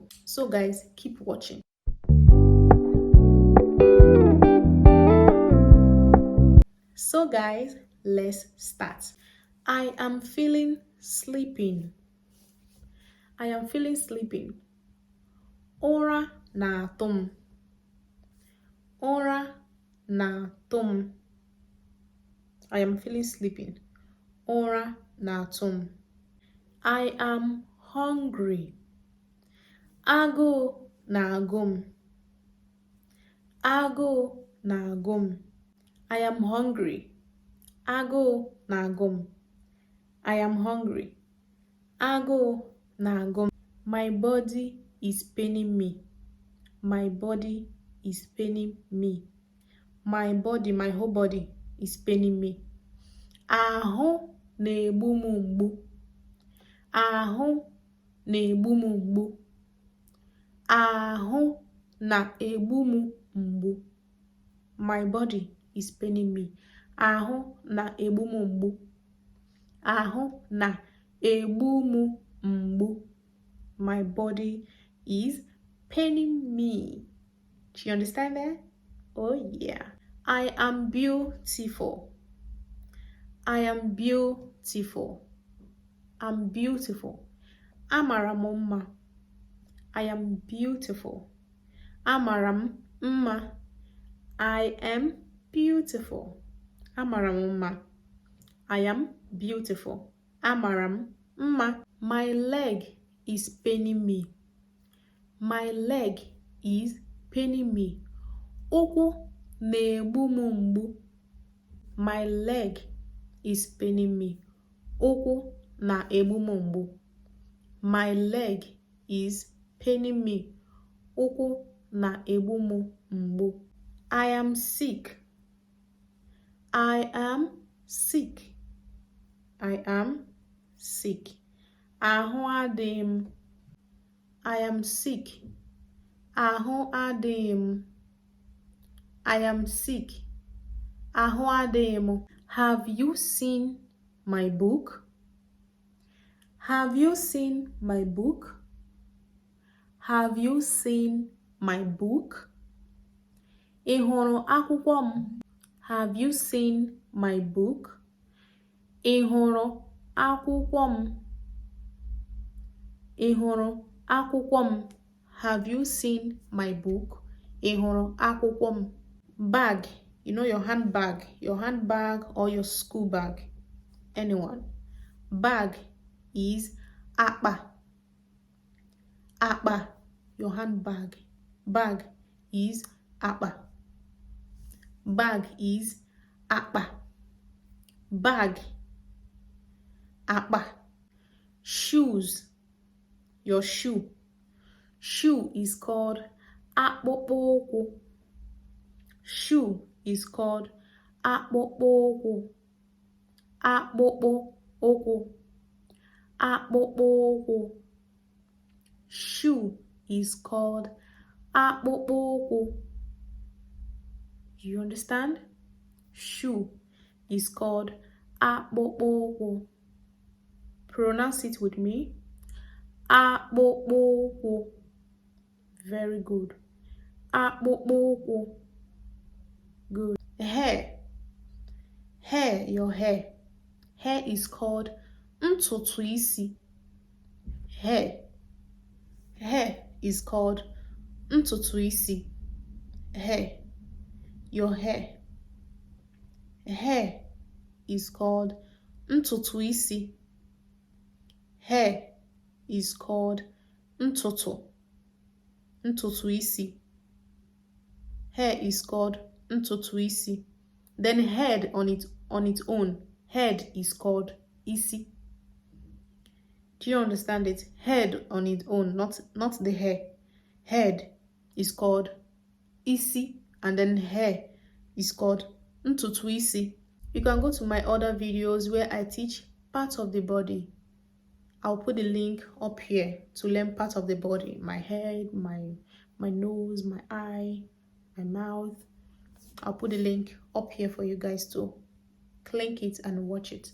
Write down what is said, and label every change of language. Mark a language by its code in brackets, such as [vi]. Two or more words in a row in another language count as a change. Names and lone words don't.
[en] So guys, keep watching. So guys, let's start. I am feeling sleeping. I am feeling sleeping. [ig] Ora na tum. Ora na tum. [en] I am feeling sleeping. [ig] Ora na tum. [en] I am hungry. [ig] Ago na gum. Ago na gum. [en] I am hungry. [ig] Ago na gum. [en] I am hungry. [ig] Ago na gum. [en] My body is paining me. My body is paining me. My body, my whole body is paining me. [ig] Ahụ na-egbu m mgbu. Ahụ na-egbu m mgbu. Ahụ na-egbu m mgbu. [en] My body is paining me. [ig] Ahụ na-egbu m mgbu. Ahụ na-egbu m mgbu. [en] My body is paining me. Do you understand that? Oh yeah. I am beautiful. I am beautiful. I'm beautiful. [ig] Amara m mma. [en] I am beautiful. [ig] Amara m mma. [en] I am beautiful. [ig] Amara m mma. [en] I am beautiful. [ig] Amara m mma. [en] My leg is paining me. My leg is paining me. [ig] Ụkwụ na-egbu m mgbu. [en] My leg is paining me. [ig] Ụkwụ na-egbu m mgbu. [en] My leg is paining me. [ig] Ụkwụ na-egbu m mgbu. [en] I am sick. I am sick. I am sick. [ig] Ahụ adịghị m. [en] I am sick. [ig] Ahụ adịghị m. [en] I am sick. [ig] Ahụ adịghị m. [en] Have you seen my book? Have you seen my book? Have you seen my book? [ig] Ị hụrụ akwụkwọ m? [en] Have you seen my book? [ig] Ị hụrụ akwụkwọ m? Ị hụrụ akwụkwọ m? [en] Have you seen my book? [ig] Ị hụrụ akwụkwọ m? [en] Bag, you know, your handbag or your school bag. Anyone. Bag is akpa. Akpa, your handbag. Bag is akpa. Bag is akpa. Bag, akpa. Shoes, your shoe. Shoe is called [ig] akpụkpọ ụkwụ. [en] Shoe is called [ig] akpụkpọ ụkwụ. [en] Akpụkpọ ụkwụ. Akpụkpọ ụkwụ. Shoe is called [ig] akpụkpọ ụkwụ. [en] You understand? shoe is called akpụkpọ. Pronounce it with me. Akpụkpọ. Very good. Akpụkpọ. Good. Hair. Hair, your hair. Hair is called [ig] ntutu isi. [en] Hair. Hair is called [ig] ntutu isi. [en] Hair. Your hair. Hair is called [ig] ntutu isi. [en] Hair is called ntutu. Ntutu isi. Hair is called [ig] ntutu isi. [en] Then head on its own. Head is called isi. Do you understand it? Head on its own, not the hair. Head is called isi, and then hair is called [ig] ntutu isi. [en] You can go to my other videos where I teach parts of the body. I'll put the link up here to learn parts of the body. My head, my nose, my eye, my mouth. I'll put the link up here for you guys to click it and watch it.